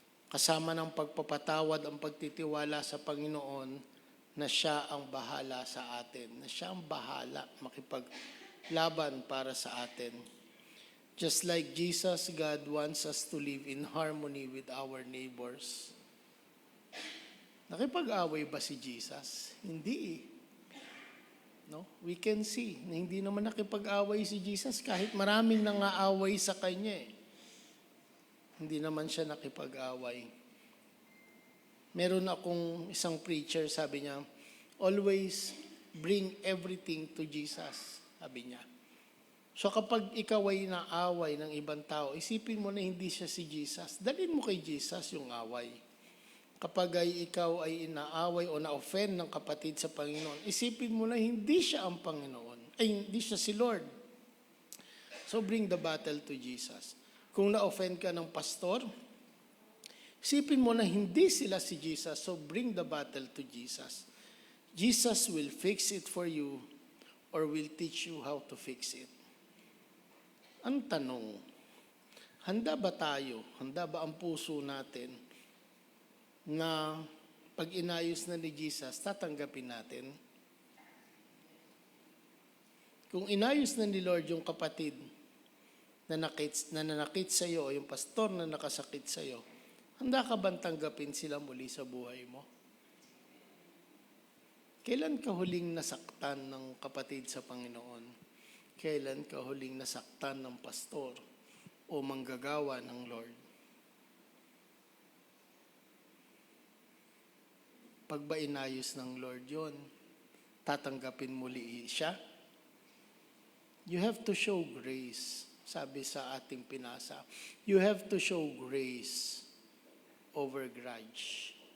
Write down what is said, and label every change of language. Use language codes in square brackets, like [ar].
[tl] Kasama ng pagpapatawad ang pagtitiwala sa Panginoon na siya ang bahala sa atin. Na siya ang bahala makipaglaban para sa atin. [en] Just like Jesus, God wants us to live in harmony with our neighbors. [tl] Nakipag-away ba si Jesus? Hindi eh. No? [en] We can see [tl] na hindi naman nakipag-away si Jesus kahit maraming nangaaway sa kanya eh. Hindi naman siya nakipag-away. Meron akong isang preacher, sabi niya, [en] always bring everything to Jesus, [tl] sabi niya. So kapag ikaw ay naaway ng ibang tao, isipin mo na hindi siya si Jesus. Dalhin mo kay Jesus yung away. Kapag ay ikaw ay inaaway o na-offend ng kapatid sa Panginoon, isipin mo na hindi siya ang Panginoon. Ay, hindi siya si Lord. [en] So bring the battle to Jesus. [tl] Kung na-offend ka ng pastor, isipin mo na hindi sila si Jesus. [en] So bring the battle to Jesus. Jesus will fix it for you or will teach you how to fix it. [tl] Ang tanong, handa ba tayo? Handa ba ang puso natin na pag inayos na ni Jesus, tatanggapin natin? Kung inayos na ni Lord yung kapatid na nanakit sa iyo, o yung pastor na nakasakit sa iyo, handa ka bang tanggapin sila muli sa buhay mo? Kailan ka huling nasaktan ng kapatid sa Panginoon? Kailan ka huling nasaktan ng pastor o manggagawa ng Lord? Pag ba inayos ng Lord yon, tatanggapin muli siya? [en] You have to show grace, [tl] sabi sa ating pinasa. [en] You have to show grace over grudge.